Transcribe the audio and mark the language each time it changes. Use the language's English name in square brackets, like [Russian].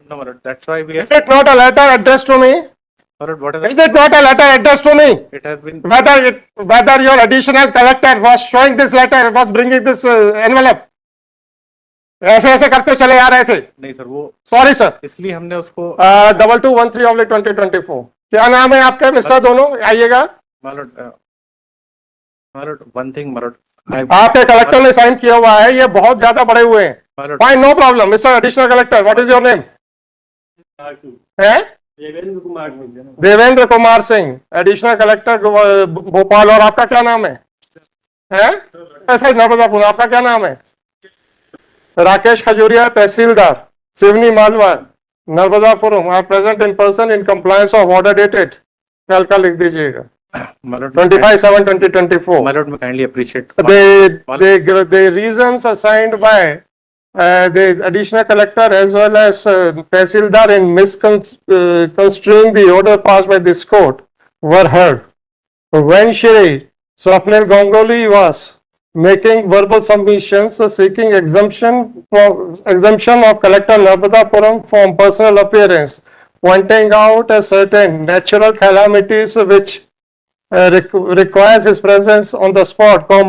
[English] no my lord, that's why we Is it not a letter addressed to me? my lord, what Is it not a letter addressed to me? it has been Whether your additional collector was showing this letter, was bringing this envelope, [Hindi] ऐसे ऐसे करते चले आ रहे थे। नहीं sir, वो sorry sir. इसलिए हमने उसको 2213/2024। क्या नाम है आपका मिस्टर दोनों, आइएगा। [English] my lord one thing my lord [Hindi] आपके कलेक्टर ने साइन किया हुआ है, ये बहुत ज्यादा बड़े हुए हैं। [English] my lord fine, no problem mister additional collector, what is your name? है [Hindi] देवेंद्र कुमार सिंह। Devendra Kumar Singh, additional collector Bhopal. और आपका क्या नाम है? ऐसा नर्मदापुर। आपका क्या नाम है? राकेश खजूरिया, तहसीलदार Seoni Malwa, Narmadapuram, [English] Are present in person in compliance of order dated. [Hindi] कल का लिख दीजिएगा, [English] my lord 25/7/2024। my lord may kindly appreciate The reasons assigned by the additional collector as well as Tehsildar in misconstruing the order passed by this court were heard. When Shri Swapnil Ganguly was making verbal submissions seeking exemption of Collector Narmadapuram from personal appearance, pointing out a certain natural calamities which requires his presence on the spot,